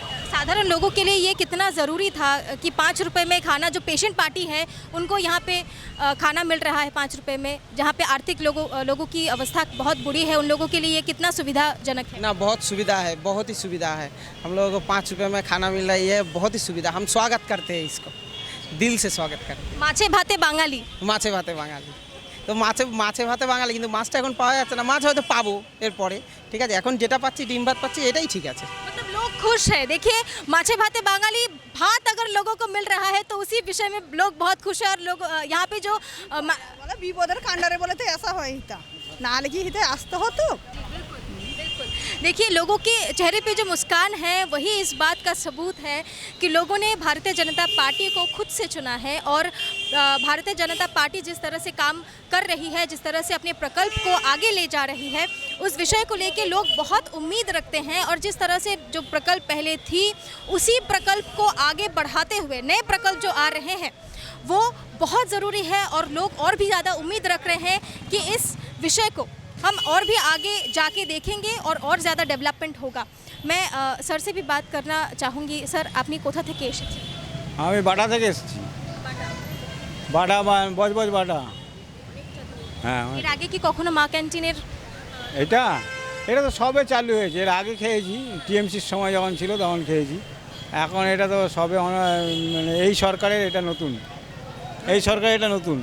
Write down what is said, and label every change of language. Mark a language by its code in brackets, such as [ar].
[hi] साधारण लोगों के लिए ये कितना ज़रूरी था कि 5 रुपए में खाना, जो पेशेंट पार्टी है उनको यहाँ पे खाना मिल रहा है 5 रुपए में, जहाँ पे आर्थिक लोगों की अवस्था बहुत बुरी है, उन लोगों के लिए ये कितना सुविधाजनक है? ना बहुत सुविधा है, बहुत ही सुविधा है। हम लोगों को 5 रुपये में खाना मिल रही है, बहुत ही सुविधा। हम स्वागत करते हैं इसको, दिल से स्वागत करते हैं। [bn] মাছে ভাতে বাঙালি, মাছে ভাতে বাঙালি, তো মাছে ভাতে বাঙালি, কিন্তু মাছটা এখন পাওয়া যাচ্ছে না। মাছ হয়তো পাবো এরপরে, ঠিক আছে। এখন যেটা পাচ্ছি ডিম ভাত পাচ্ছি, এটাই ঠিক আছে। [hi] मतलब लोग खुश है। देखिए [bn] माछे भाते बांगाली [hi] भात अगर लोगों को मिल रहा है तो उसी विषय में लोग बहुत खुश है। और लोग यहाँ पे जो [bn] বলে বিপদের কাণ্ডারে বলে তো ऐसा হয় হিতা না হলে কি হিতে আসতে হতো। [hi] देखिए लोगों के चेहरे पे जो मुस्कान है वही इस बात का सबूत है कि लोगों ने भारतीय जनता पार्टी को खुद से चुना है। और भारतीय जनता पार्टी जिस तरह से काम कर रही है, जिस तरह से अपने प्रकल्प को आगे ले जा रही है, उस विषय को लेके लोग बहुत उम्मीद रखते हैं। और जिस तरह से जो प्रकल्प पहले थी उसी प्रकल्प को आगे बढ़ाते हुए नए प्रकल्प जो आ रहे हैं वो बहुत ज़रूरी है। और लोग और भी ज़्यादा उम्मीद रख रहे हैं कि इस विषय को हम और भी आगे जाके देखेंगे और ज़्यादा डेवलपमेंट होगा। मैं सर से भी बात करना चाहूँगी। [bn] सर আপনি কোথা থেকে এসেছেন? আমি বাটা থেকে এসেছি। বাটা বজবজ বাটা। হ্যাঁ এর আগে কি কখনো মা ক্যান্টিনের এটা এটা তো সবে চালু হয়েছে। এর আগে খেয়েছি, টিএমসির সময় যখন ছিল তখন খেয়েছি। এখন এটা তো সবে মানে এই সরকারের এটা নতুন, এই সরকারের এটা নতুন।